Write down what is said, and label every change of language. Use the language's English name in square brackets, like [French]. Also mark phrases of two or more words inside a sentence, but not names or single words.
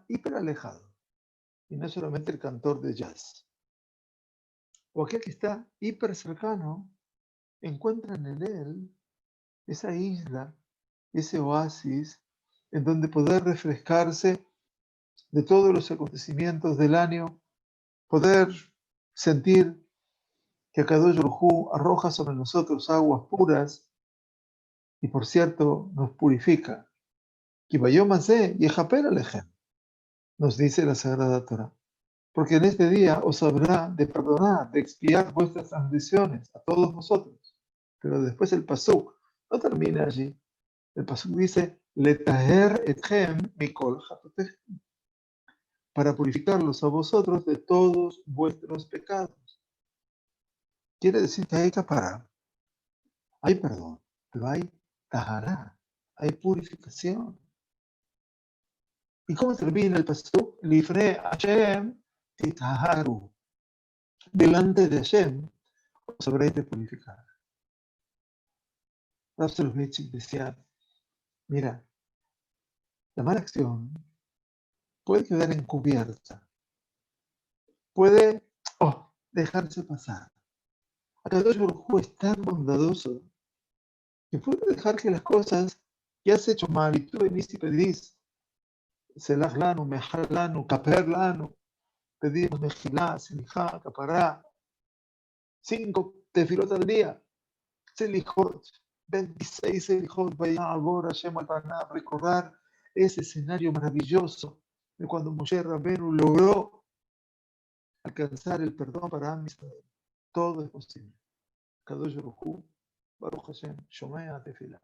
[Spanish] hiper alejado, y no solamente el cantor de jazz, o aquel que está hiper cercano, encuentran en él esa isla, ese oasis, en donde poder refrescarse de todos los acontecimientos del año, poder sentir que Akadosh Baruj Hu arroja sobre nosotros aguas puras y, por cierto, nos purifica. Nos dice la Sagrada Torah. Porque en este día os habrá de perdonar, de expiar vuestras transgresiones a todos vosotros. Pero después el pasuk no termina allí. El pasuk dice, [Hebrew] לטהר אתכם מכל חטאתיכם, [Spanish] para purificarlos a vosotros de todos vuestros pecados. Quiere decir que hay capara, hay perdón, pero hay tahará, hay purificación. ¿Y cómo termina el pasuk? [Hebrew] לפני השם תטהרו. [Spanish] Delante de Hashem os habréis de purificar. Rav Soloveitchik decía, mira, la mala acción puede quedar encubierta, puede dejarse pasar. Akadosh Baruj Hu es tan bondadoso que puede dejar que las cosas que has hecho mal y tú venís y pedís [Hebrew] סלח לנו, מחל לנו, כפר לנו, [Spanish] pedimos [Hebrew] מחילה, סליחה, כפרה, [Spanish] 5 tefilot al día, Selijot, 26 Selijot, vaya a Hashem al Paná, recordar ese escenario maravilloso de cuando Moshe Rabbeinu logró alcanzar el perdón para Am Israel. Todo es posible. [Hebrew] קדוש ברוך הוא, ברוך השם, שומע תפילה.